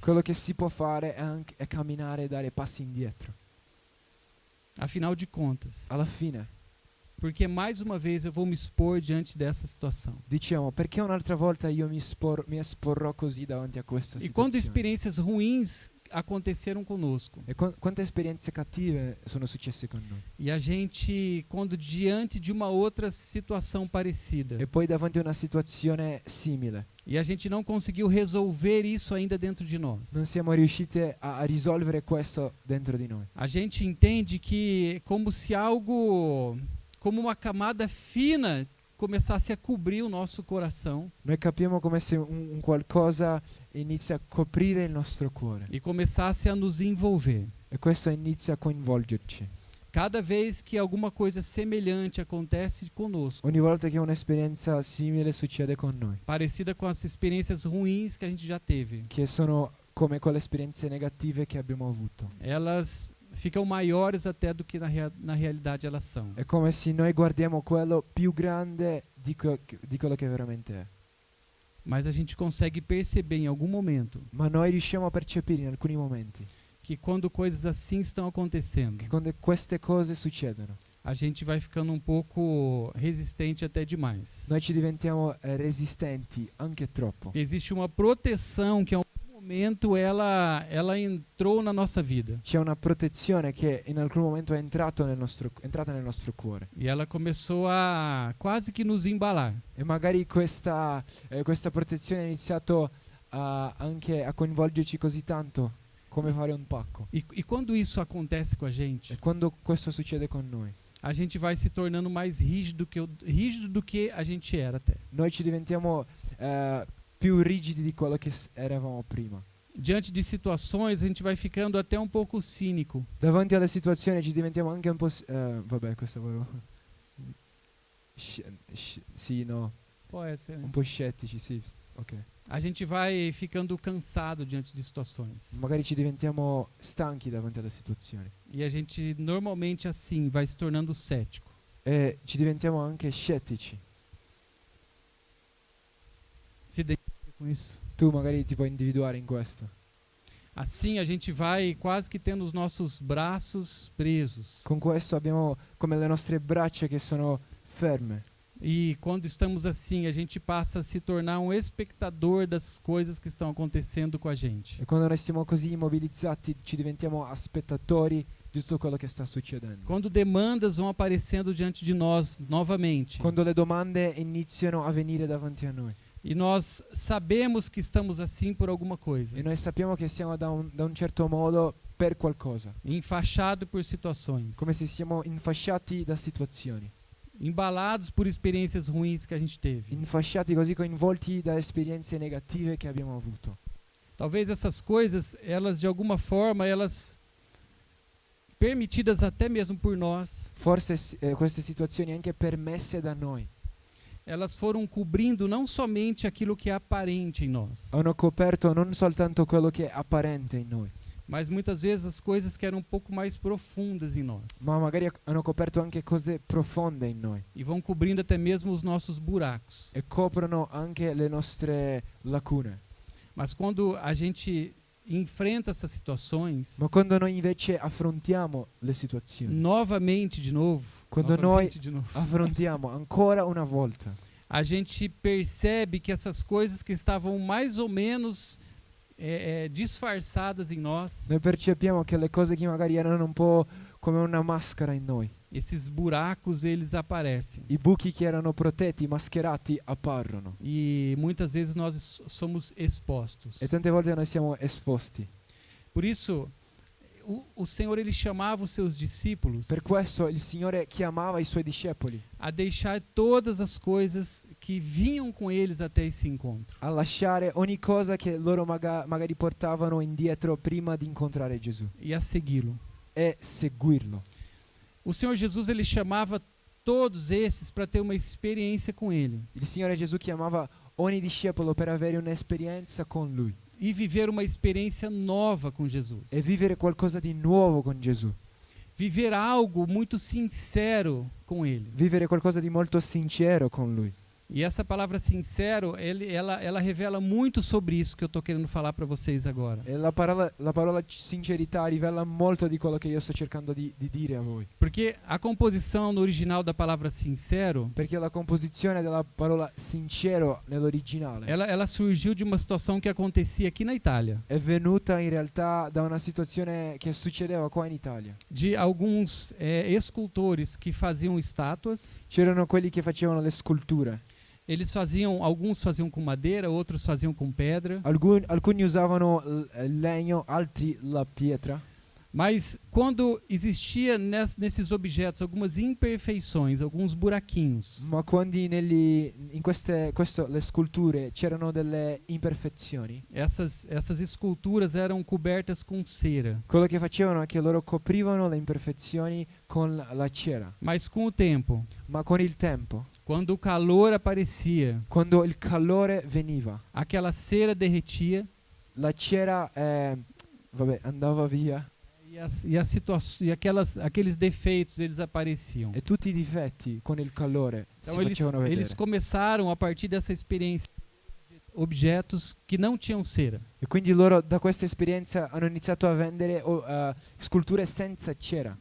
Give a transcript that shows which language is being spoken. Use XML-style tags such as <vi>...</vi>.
<it>quello che si può fare è camminare e dare passi indietro.</it> <pt>Afinal de contas,</pt> <it>Alla fine</it> <pt>porque mais uma vez eu vou me expor diante dessa situação.</pt> <it>diciamo, perché un'altra volta io mi esporrò così davanti a questa</it> <pt>E quando</pt> <it>situazione?</it> <pt>experiências ruins aconteceram conosco,</pt> <it>E quante esperienze cattive sono successe con noi?</it> <pt>e a gente, quando diante de uma outra situação parecida,</pt> <it>E poi davanti a una situazione simile,</it> <pt>e a gente não conseguiu resolver isso ainda dentro de nós,</pt> <it>non siamo riusciti a risolvere questo dentro di noi.</it> <pt>a gente entende que é como se algo, como uma camada fina começasse a cobrir o nosso coração</pt> <it>Noi capiamo come se un qualcosa inizia a coprire il nostro cuore</it> <pt>e começasse a nos envolver.</pt> <it>e questo inizia a coinvolgerci.</it> <pt>Cada vez que alguma coisa semelhante acontece conosco,</pt> <it>Ogni volta che un'esperienza simile succede con noi,</it> <pt>parecida com as experiências ruins que a gente já teve,</pt> <it>che sono come quelle esperienze negative che abbiamo avuto.</it> <pt>elas ficam maiores até do que na realidade elas são.</pt> <it>È come se noi guardiamo quello più grande di quello che veramente è.</it> <pt>Mas a gente consegue perceber em algum momento</pt> <it>Ma noi riusciamo a percepire in alcuni momenti</it> <pt>que quando coisas assim estão acontecendo,</pt> <it>che quando queste cose succedono,</it> <pt>a gente vai ficando um pouco resistente até demais.</pt> <it>noi ci diventiamo resistenti anche troppo.</it> <pt>Existe uma proteção que em algum momento ela entrou na nossa vida</pt> <it>C'è una protezione che in alcun momento è entrata nel nostro cuore.</it> <pt>e ela começou a quase que nos embalar.</pt> <it>E magari questa protezione ha iniziato anche a coinvolgerci così tanto come fare un pacco.</it> <pt>E quando isso acontece com a gente,</pt> <it>E quando questo succede con noi,</it> <pt>a gente vai se tornando mais rígido do que a gente era até.</pt> <it>noi ci diventiamo più rigidi di quello che eravamo prima.</it> <pt>Diante de situações, a gente vai ficando até um pouco cínico.</pt> <it>Davanti alle situazioni ci diventiamo anche un po'... vabbè, questo volevo... sì, no,</it> <pt>Pode ser, né?</pt> <it>un po' scettici, sì, ok.</it> <pt>A gente vai ficando cansado diante de situações.</pt> <it>Magari ci diventiamo stanchi davanti alle situazioni.</it> <pt>E a gente normalmente assim vai se tornando cético.</pt> <it>e ci diventiamo anche scettici.</it> <pt>Se identifica com isso?</pt> <it>Tu magari ti puoi individuare in questo.</it> <pt>Assim a gente vai quase que tendo os nossos braços presos.</pt> <it>Con questo abbiamo come le nostre braccia che sono ferme.</it> <pt>E quando estamos assim, a gente passa a se tornar um espectador das coisas que estão acontecendo com a gente.</pt> <it>E quando noi siamo così immobilizzati ci diventiamo spettatori di tutto quello che sta succedendo.</it> <pt>Quando demandas vão aparecendo diante de nós novamente.</pt> <it>Quando le domande iniziano a venire davanti a noi.</it> <pt>E nós sabemos que estamos assim por alguma coisa.</pt> <it>E noi sappiamo che siamo da un certo modo per qualcosa.</it> <pt>Enfaixado por situações.</pt> <it>Come se siamo infasciati da situazioni.</it> <pt>Embalados por experiências ruins que a gente teve.</pt> <it>Infasciati così coinvolti da esperienze negative che abbiamo avuto.</it> <pt>Talvez essas coisas, elas de alguma forma, elas permitidas até mesmo por nós,</pt> <it>Forse queste situazioni anche permesse da noi</it> <pt>elas foram cobrindo não somente aquilo que é aparente em nós,</pt> <it>hanno coperto non soltanto quello che è apparente in noi,</it> <pt>mas muitas vezes as coisas que eram um pouco mais profundas em nós.</pt> <it>ma magari hanno coperto anche cose profonde in noi</it> <pt>E vão cobrindo até mesmo os nossos buracos.</pt> <it>e coprono anche le nostre lacune.</it> <pt>Mas quando a gente enfrenta essas situações,</pt> <it>Ma quando noi invece affrontiamo le situazioni,</it> <pt>novamente de novo,</pt> <it>Quando</it> <pt>novamente de novo,</pt> <it>affrontiamo ancora una volta,</it> <pt>a gente percebe que essas coisas que estavam mais ou menos disfarçadas em nós,</pt> <it>noi percepiamo che le cose che magari erano un po' come una maschera in noi,</it> <pt>esses buracos eles aparecem.</pt> <it>i buchi che erano protetti, mascherati, apparono.</it> <pt>E muitas vezes nós somos expostos.</pt> <it>E tante volte noi siamo esposti.</it> <pt>Por isso, o Senhor ele chamava os seus discípulos</pt> <it>Per questo il Signore chiamava i Suoi discepoli</it> <pt>a deixar todas as coisas que vinham com eles até esse encontro.</pt> <it>a lasciare ogni cosa che loro magari portavano indietro prima di incontrare Gesù</it> <pt>E a segui-lo.</pt> <it>e seguirlo.</it> <pt>O Senhor Jesus ele chamava todos esses para ter uma experiência com ele</pt> <it>Il Signore Gesù chiamava ogni discepolo per avere un'esperienza con Lui</it> <pt>e viver uma experiência nova com Jesus.</pt> <it>e vivere qualcosa di nuovo con Gesù,</it> <pt>Viver algo muito sincero com ele.</pt> <it>vivere qualcosa di molto sincero con Lui.</it> <pt>E essa palavra sincero, ela revela muito sobre isso que eu estou querendo falar para vocês agora.</pt> <it>E la parola sincerità rivela molto di quello che io sto cercando di dire a voi.</it> <pt>Porque a composição no original da palavra sincero,</pt> <it>Perché la composizione della parola sincero nell'originale</it> <pt>ela surgiu de uma situação que acontecia aqui na Itália.</pt> <it>è venuta in realtà da una situazione che succedeva qua in Italia.</it> <pt>De alguns escultores que faziam estátuas.</pt> <it>C'erano quelli che facevano le sculture.</it> <pt>Alguns faziam com madeira, outros faziam com pedra.</pt> <it>Alcuni usavano il legno, altri la pietra.</it> <pt>Mas quando existia nesses objetos algumas imperfeições, alguns buraquinhos,</pt> <it>Ma quando le sculture c'erano delle imperfezioni,</it> <pt>essas esculturas eram cobertas com cera.</pt> <it>quello che facevano è che loro coprivano le imperfezioni con la cera.</it> <pt>Mas com o tempo,</pt> <it>Ma con il tempo,</it> <pt>quando o calor aparecia,</pt> <it>quando il calore veniva,</it> <pt>aquela cera derretia</pt> <it>la cera andava via</it> <pt>e aqueles defeitos eles apareciam.</pt> <it>e tutti i difetti con il calore</it> <pt>Então</pt> <it>si facevano vedere.</it> <pt>eles começaram a partir dessa experiência objetos que não tinham cera.</pt> <it>E quindi loro da questa esperienza hanno iniziato a vendere sculture senza cera.</it>